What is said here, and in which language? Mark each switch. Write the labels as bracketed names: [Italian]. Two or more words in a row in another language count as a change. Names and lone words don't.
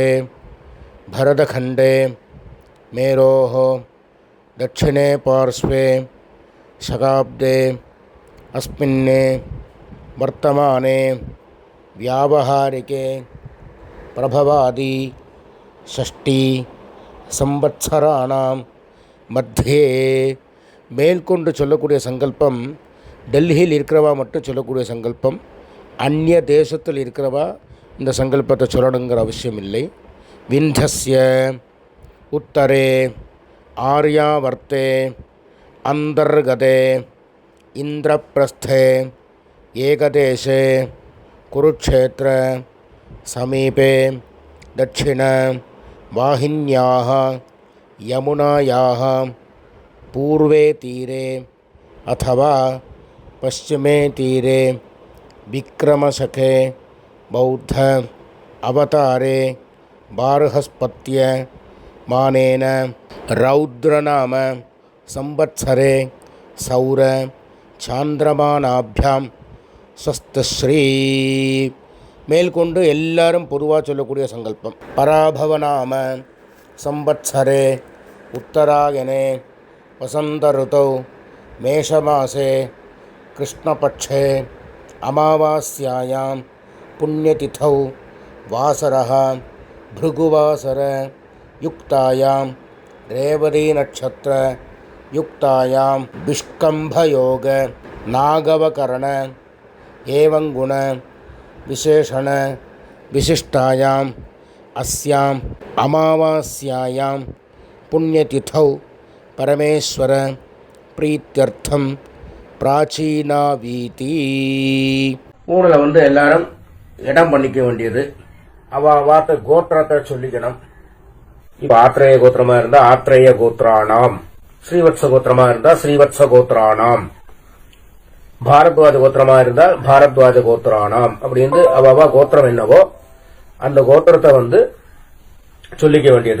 [Sanskrit] भरतखण्डे मेरोः दक्षिणे पार्श्वे शकाब्दे अस्मिन् वर्तमाने व्यावहारिके प्रभवादि षष्ठी संवत्सराणां மத்தியே [Tamil] மேற்கொண்டு சொல்லக்கூடிய சங்கல்பம் டெல்லியில் இருக்கிறவா மட்டும் சொல்லக்கூடிய சங்கல்பம். அந்நிய தேசத்தில் இருக்கிறவா இந்த சங்கல்பத்தை சொல்லணுங்கிற அவசியம் இல்லை. [Sanskrit] विन्ध्यस्य उत्तरे आर्यावर्ते अन्तर्गते इन्द्रप्रस्थे एकदेशे कुरुक्षेत्र समीपे दक्षिण वाहिन्याः यमुनायाः पूर्वे तीरे अथवा पश्चिमे तीरे विक्रमशके बौद्ध अवतारे बार्हस्पत्य मानेन रौद्रनाम संवत्सरे सौर चान्द्रमानाभ्यां स्वस्तश्री. [Tamil] மேல்கொண்டு எல்லாரும் பொதுவாக சொல்லக்கூடிய சங்கல்பம். [Sanskrit] पराभवनाम संवत्सरे उत्तरायणे वसन्त ऋतौ मेषमासे कृष्णपक्षे अमावास्यायां पुण्यतिथौ वासरः भृगुवासर युक्तायां रेवती नक्षत्र युक्तायां विष्कम्भयोग नागवकरण एवं गुण विशेषण विशिष्टायाम् अस्याम् अमावास्यायां पुण्यतिथौ परमेश्वर प्रीत्यर्थं प्राचीनावीति. [Tamil] ஊரில் எல்லாரும் இடம் பண்ணிக்க வேண்டியது. வார்த்தை கோத்திரத்தை சொல்லிக்கணும். இப்ப ஆத்ரேய கோத்திரமா இருந்தா [Sanskrit] आत्रेय गोत्राणाम्, [Tamil] ஸ்ரீவத்ச கோத்திரமா இருந்தா [Sanskrit] श्रीवत्स गोत्राणाम्, [Tamil] பாரத்வாஜ கோத்திரமா இருந்தா [Sanskrit] भारद्वाज गोत्राणाम् [Tamil] அப்படின்னு அவா கோத்திரம் என்னவோ அந்த கோத்திரத்தை சொல்லிக்க வேண்டியது.